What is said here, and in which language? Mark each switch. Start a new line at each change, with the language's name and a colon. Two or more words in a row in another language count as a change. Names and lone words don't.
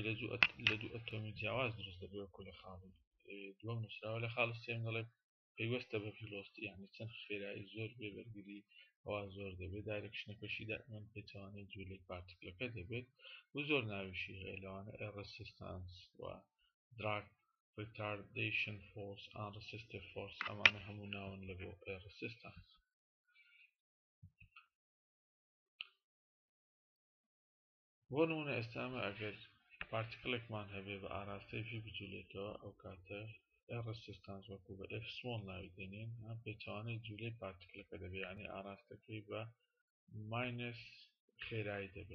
Central Kurdish: لە دوو ئەتۆمی جیاواز دروست دەبێت، وەکو لە خاڵی دووەم نووسراوە. لە خاڵی سێم دەڵێ پەیوەستە بە ڤیلۆسیتی، یعنی چەند خێرایی زۆر بێ بەرگری هەوا زۆر دەبێت، دایرەکشنەکەشی دائیمەن پێچەوانەی جوولەی پارتیکلەکە دەبێت، و زۆر ناویشی هەیە لەوانە
English: air resistance
Central Kurdish: و دراگ
English: retardation force and resistive force،
Central Kurdish: ئەمانە هەموو ناون لە بۆ
English: air resistance.
Central Kurdish: بۆ نمونە ئێستامە ئەگەر پارتیکلێکمان هەبێ بە ئاراستەی V بجوولێتەوە، ئەو کاتە
English: air resistance
Central Kurdish: وەکو بە F small ناوی دێنین، پێچەوانەی جوولەی پارتیکلەکە دەبێت، یعنی ئاراستەکەی بە ماینەس خێرایی دەبێت.